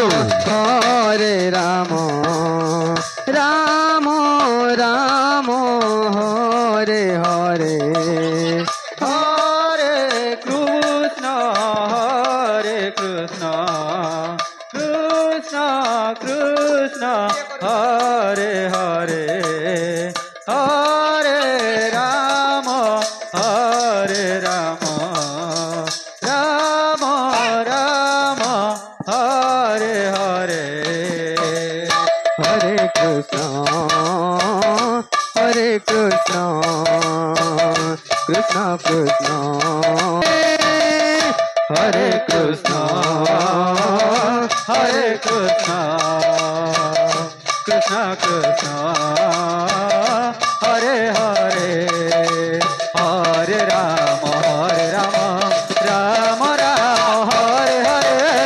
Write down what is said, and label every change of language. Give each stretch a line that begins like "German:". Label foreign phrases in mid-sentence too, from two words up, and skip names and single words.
Sanskrit: ହରେ ରାମ ରାମ ରାମ ହରେ ହରେ ହରେ କୃଷ୍ଣ କୃଷ୍ଣ କୃଷ୍ଣ ହରେ ହରେ ହରେ ରାମ ରାମ ରାମ ହରେ ହରେ हरे कृष्ण कृष्ण कृष्ण हरे कृष्ण कृष्ण कृष्ण हरे हरे हरे राम राम राम हरे हरे